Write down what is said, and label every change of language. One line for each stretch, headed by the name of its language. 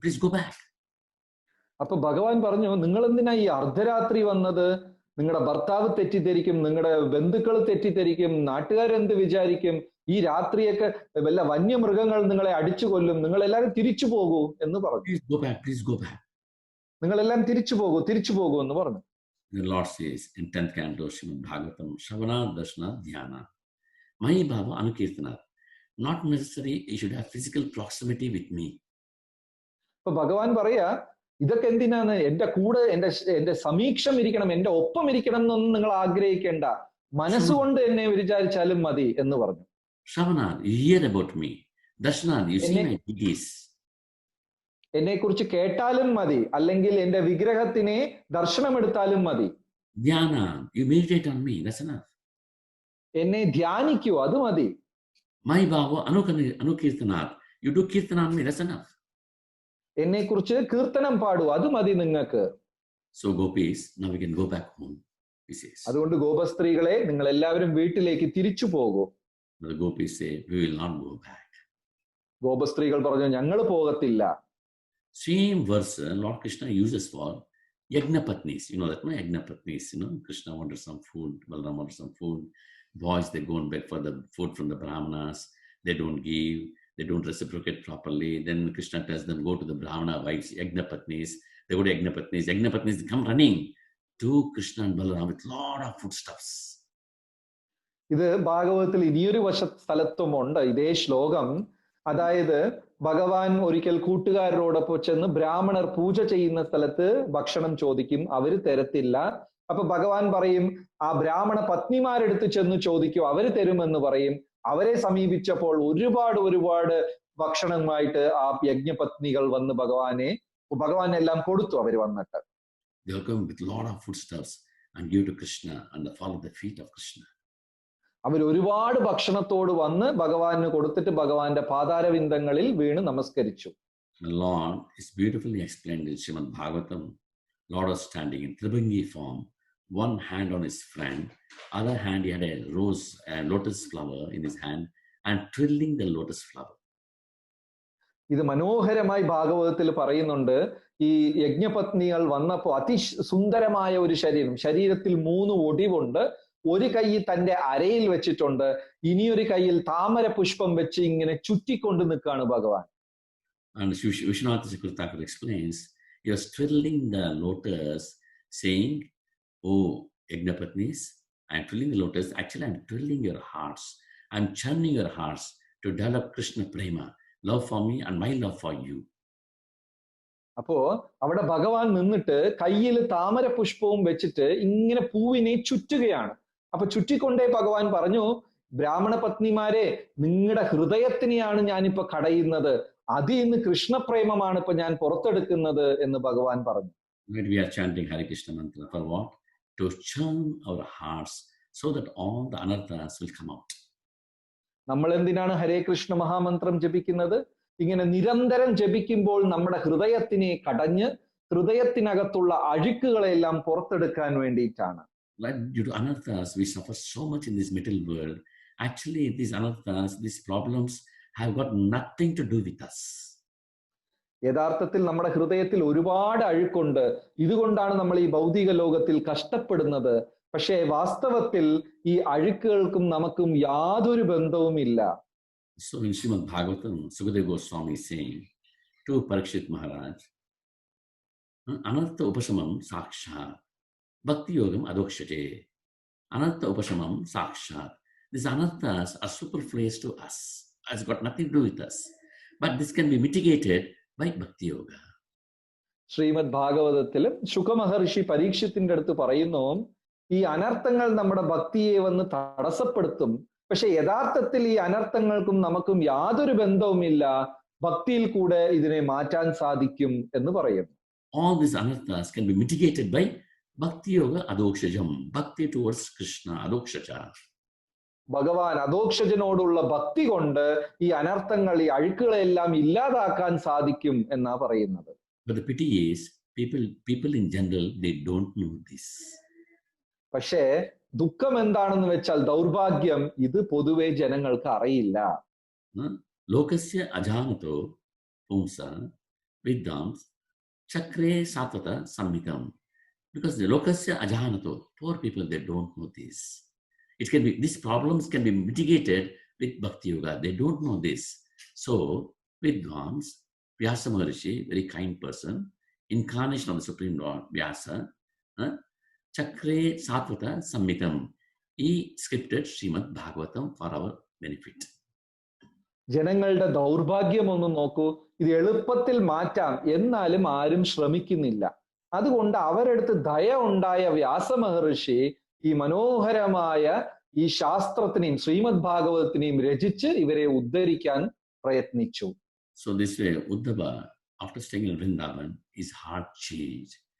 English: Please go back.
Malayalam: അപ്പൊ ഭഗവാൻ പറഞ്ഞു, നിങ്ങൾ എന്തിനാ ഈ അർദ്ധരാത്രി വന്നത്? നിങ്ങളുടെ ഭർത്താവ് തെറ്റിദ്ധരിക്കും, നിങ്ങളുടെ ബന്ധുക്കൾ തെറ്റിദ്ധരിക്കും, നാട്ടുകാരെന്ത് വിചാരിക്കും, ഈ രാത്രിയൊക്കെ വല്ല വന്യമൃഗങ്ങൾ നിങ്ങളെ അടിച്ചു കൊല്ലും, നിങ്ങൾ എല്ലാവരും തിരിച്ചു പോകൂ എന്ന് പറഞ്ഞു.
English: Please go back, please go back.
Malayalam: നിങ്ങളെല്ലാം തിരിച്ചു പോകൂ എന്ന് പറഞ്ഞു.
English: The Lord says in 10th canto, Srimad Bhagavatam, Shavana, Darshana, Dhyana.
Sanskrit: Mai Bhava Anukirtana.
English: Not necessary you should have physical proximity with me.
Malayalam: അപ്പൊ ഭഗവാൻ പറയാ, ഇതൊക്കെ എന്തിനാണ്? എന്റെ കൂടെ എന്റെ സമീക്ഷം ഇരിക്കണം, എന്റെ ഒപ്പം ഇരിക്കണം എന്നൊന്നും നിങ്ങൾ ആഗ്രഹിക്കേണ്ട, മനസ്സുകൊണ്ട് എന്നെ വിചാരിച്ചാലും മതി എന്ന് പറഞ്ഞു.
English: Shavana, you hear about me. Darshana, you see my deities.
Malayalam: എന്നെ കുറിച്ച് കേട്ടാലും മതി, അല്ലെങ്കിൽ എന്റെ വിഗ്രഹത്തിനെ ദർശനമെടുത്താലും മതി.
English: Dhyana, you meditate on me, that's enough.
Malayalam: എന്നെ ധ്യാനിക്കൂ, അത് മതി.
Sanskrit: Mai Bhava Anukirtanat,
English: you do kirtana on me, that's enough.
Malayalam: എന്നെ കുറിച്ച് കീർത്തനം പാടൂ, അത് മതി നിങ്ങൾക്ക്.
English: So gopis, now we can go back home, he says.
Malayalam: അതുകൊണ്ട് ഗോപസ്ത്രീകളെ, നിങ്ങൾ എല്ലാവരും വീട്ടിലേക്ക് തിരിച്ചു പോകൂ.
English: The gopis say, we will not go back.
Malayalam: ഗോപസ്ത്രീകൾ പറഞ്ഞു, ഞങ്ങൾ പോകത്തില്ല.
English: Same verse Lord Krishna uses for Yagnapatnis. You know that, no? Yagnapatnis, Krishna wanted some food, Balaram wanted some food. Boys, they go and beg for the food from the Brahmanas. They don't give, they don't reciprocate properly. Then Krishna tells them, go to the Brahmana wives, Yagnapatnis. They go to Yagnapatnis. Yagnapatnis come running to Krishna and Balaram with lot of foodstuffs.
Malayalam: ഇത് ഭാഗവതത്തിൽ ഇനിയൊരു സ്ഥലത്തുമുണ്ട് ഇതേ ശ്ലോകം. അതായത് ഭഗവാൻ ഒരിക്കൽ കൂട്ടുകാരോടൊപ്പം ചെന്ന് ബ്രാഹ്മണർ പൂജ ചെയ്യുന്ന സ്ഥലത്ത് ഭക്ഷണം ചോദിക്കും, അവര് തരത്തില്ല. അപ്പൊ ഭഗവാൻ പറയും, ആ ബ്രാഹ്മണ പത്നിമാരെടുത്ത് ചെന്ന് ചോദിക്കും, അവര് തരുമെന്ന് പറയും. അവരെ സമീപിച്ചപ്പോൾ ഒരുപാട് ഭക്ഷണമായിട്ട് ആ യജ്ഞപത്നികൾ വന്ന് ഭഗവാൻ എല്ലാം കൊടുത്തു. അവര് വന്നിട്ട്
English: They'll come with a lot of foodstuffs and give to Krishna and follow the feet of Krishna.
Malayalam: അവർ ഒരുപാട് ഭക്ഷണത്തോട് വന്ന് ഭഗവാന് കൊടുത്തിട്ട് ഭഗവാന്റെ പാതാരവിന്ദങ്ങളിൽ വീണ് നമസ്കരിച്ചു.
English: The Lord is beautifully explained in Srimad Bhagavatam. Lord was standing in Tribhangi form, one hand on his friend, other hand he had a rose, a lotus flower in his hand, and twirling the lotus flower.
Malayalam: ഇത് മനോഹരമായി ഭാഗവതത്തിൽ പറയുന്നുണ്ട്. ഈ യജ്ഞപത്നികൾ വന്നപ്പോൾ അതിസുന്ദരമായ ഒരു ശരീരത്തിൽ 3 ഒടിവുണ്ട്. ഒരു കൈ തന്റെ അരയിൽ വെച്ചിട്ടുണ്ട്, ഇനിയൊരു കൈയിൽ താമര പുഷ്പം വെച്ച് ഇങ്ങനെ ചുറ്റിക്കൊണ്ട് നിൽക്കുകയാണ് ഭഗവാൻ.
English: And Vishwanath Chakravarti explains, he was twirling the lotus, saying, "Oh, Yagnapatnis, I am twirling the lotus. Actually, I am twirling your hearts. I am churning your hearts to develop Krishna prema, love for me and my love for you."
Malayalam: അപ്പോ അവിടെ ഭഗവാൻ നിന്നിട്ട് കയ്യിൽ താമര പുഷ്പവും വെച്ചിട്ട് ഇങ്ങനെ പൂവിനെ ചുറ്റുകയാണ്. അപ്പൊ ചുറ്റിക്കൊണ്ടേ ഭഗവാൻ പറഞ്ഞു, ബ്രാഹ്മണ പത്നിമാരെ, നിങ്ങളുടെ ഹൃദയത്തിനെയാണ് ഞാനിപ്പോ കടയുന്നത്, അതിൽ നിന്ന് കൃഷ്ണപ്രേമമാണ് ഇപ്പൊ ഞാൻ പുറത്തെടുക്കുന്നത് എന്ന് ഭഗവാൻ പറഞ്ഞു.
English: We are chanting Hare Krishna mantra for what? To churn our hearts so that all the anarthas will come out.
Malayalam: നമ്മൾ എന്തിനാണ് ഹരേ കൃഷ്ണ മഹാമന്ത്രം ജപിക്കുന്നത്? ഇങ്ങനെ നിരന്തരം ജപിക്കുമ്പോൾ നമ്മുടെ ഹൃദയത്തിനെ കടഞ്ഞ് ഹൃദയത്തിനകത്തുള്ള അഴുക്കുകളെല്ലാം പുറത്തെടുക്കാൻ വേണ്ടിയിട്ടാണ്.
English: Like due to anarthas, we suffer so much in this material world. Actually, these anarthas, these problems have got nothing to do with us.
Malayalam: യഥാർത്ഥത്തിൽ നമ്മുടെ ഹൃദയത്തിൽ ഒരുപാട് അഴുക്കുണ്ട്. ഇതുകൊണ്ടാണ് നമ്മൾ ഈ ഭൗതിക ലോകത്തിൽ കഷ്ടപ്പെടുന്നത്. പക്ഷേ വാസ്തവത്തിൽ ഈ അഴുക്കുകൾക്കും നമുക്കും യാതൊരു ബന്ധവുമില്ല.
English: So in Srimad Bhagavatam, Sukadeva Goswami is saying to Parikshit Maharaj,
Sanskrit: Anartha Upasamam Sakshat, Bhakti Yogam Adokshate. Anartha Upasamam Sakshat.
English: These anarthas are superfluous to us. It's got nothing to do with us. But this can be mitigated by Bhakti Yoga.
Malayalam: Shrimad ഭാഗവതത്തിലും ശുകമഹർഷി പരീക്ഷത്തിന്റെ അടുത്ത് പറയുന്നു, ഈ അനർത്ഥങ്ങൾ നമ്മുടെ ഭക്തിയെ വന്ന് തടസ്സപ്പെടുത്തും. പക്ഷെ യഥാർത്ഥത്തിൽ ഈ അനർത്ഥങ്ങൾക്കും നമുക്കും യാതൊരു ബന്ധവുമില്ല. ഭക്തിയിൽ കൂടെ ഇതിനെ മാറ്റാൻ സാധിക്കും എന്ന് പറയുന്നു.
English: All these anarthas can be mitigated by Bhakti Yoga Adokshajam. Bhakti towards Krishna, Adokshaja.
Malayalam: ഭഗവാൻ അധോക്ഷജനോടുള്ള ഭക്തി കൊണ്ട് ഈ അനർത്ഥങ്ങൾ, ഈ അഴുക്കുകളെല്ലാം ഇല്ലാതാക്കാൻ സാധിക്കും എന്നാ പറയുന്നത്.
English: But the pity is, people in general, they don't know this.
Malayalam: പക്ഷേ ദുഃഖം എന്താണെന്ന് വെച്ചാൽ, ദൗർഭാഗ്യം, ഇത് പൊതുവെ ജനങ്ങൾക്ക് അറിയില്ല.
Sanskrit: Lokasya ajanato pumsa viddams chakre satvata sammitam.
English: Because the
Sanskrit: lokasya ajanato,
English: poor people, they don't know this. It can be, these problems can be mitigated with Bhakti Yoga. They don't know this. So, Vidvans, Vyasa Maharishi, very kind person, incarnation of the Supreme Lord, Vyasa,
Sanskrit: Chakre Satvata Sammitam,
English: he scripted Srimad Bhagavatam for our benefit.
Malayalam: ജനങ്ങളുടെ ദൗർഭാഗ്യം ഒന്ന് നോക്കൂ. ഇത് എളുപ്പത്തിൽ മാറ്റാം, എന്നാലും ആരും ശ്രമിക്കുന്നില്ല. അതുകൊണ്ട് അവരെടുത്ത് ദയ ഉണ്ടായ വ്യാസ മഹർഷി ഈ മനോഹരമായ ഈ ശാസ്ത്രത്തിനെയും ശ്രീമദ് ഭാഗവതത്തിനെയും രചിച്ച് ഇവരെ ഉദ്ധരിക്കാൻ പ്രയത്നിച്ചു.
English: So this way, Uddhava, after staying in Vrindavan, his heart changed.